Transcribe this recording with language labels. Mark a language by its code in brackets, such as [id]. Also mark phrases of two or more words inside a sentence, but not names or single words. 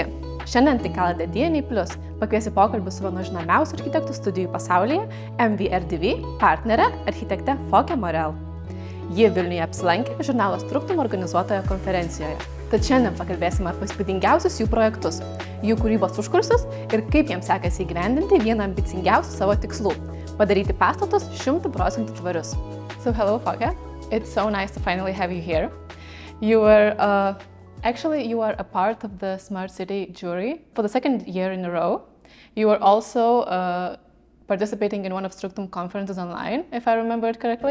[lt] Šiandien tinklalaidė DnA+, pakviesiu pokalbį su vienos žinomiausių architektų studijų pasaulyje, MVRDV, partnerė, architektė Fokke Moerel. Ji Vilniuje apsilankė žurnalo STRUCTUM organizuotoje konferencijoje. Tad šiandien pakalbėsime apie įspūdingiausius jų projektus, jų kūrybos užkulisius ir kaip jiems sekasi įgyvendinti vieną ambicingiausių savo tikslų – padaryti pastatus 100% tvarius. [en] So hello Fokke, it's so nice to finally have you here. You are a part of the Smart City jury for the second year in a row. You were also participating in one of STRUCTUM conferences online, if I remember it correctly.